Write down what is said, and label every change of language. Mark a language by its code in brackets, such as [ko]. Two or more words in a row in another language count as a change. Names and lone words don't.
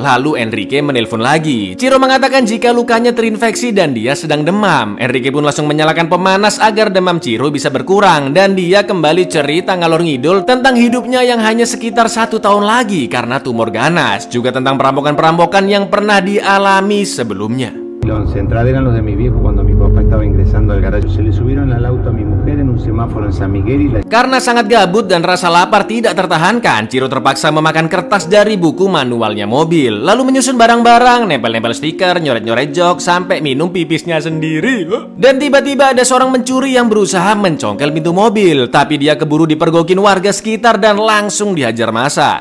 [id] Lalu Enrique menelpon lagi. Ciro mengatakan jika lukanya terinfeksi dan dia sedang demam. Enrique pun langsung menyalakan pemanas agar demam Ciro bisa berkurang. Dan dia kembali cerita [jv] ngalor ngidul [id] tentang hidupnya yang hanya sekitar 1 tahun lagi karena tumor ganas. Juga tentang perampokan-perampokan yang pernah dialami sebelumnya. [es] Los centrales eran los de mi viejo cuando mi papá estaba ingresando al garaje. Se le subieron al auto a mi mujer en un semáforo en San Miguel y la... [id] Karena sangat gabut dan rasa lapar tidak tertahankan, Ciro terpaksa memakan kertas dari buku manualnya mobil. Lalu menyusun barang-barang, nempel-nempel stiker, nyoret-nyoret jok, sampai minum pipisnya sendiri. Dan tiba-tiba ada seorang mencuri yang berusaha mencongkel pintu mobil. Tapi dia keburu dipergokin warga sekitar dan langsung dihajar massa.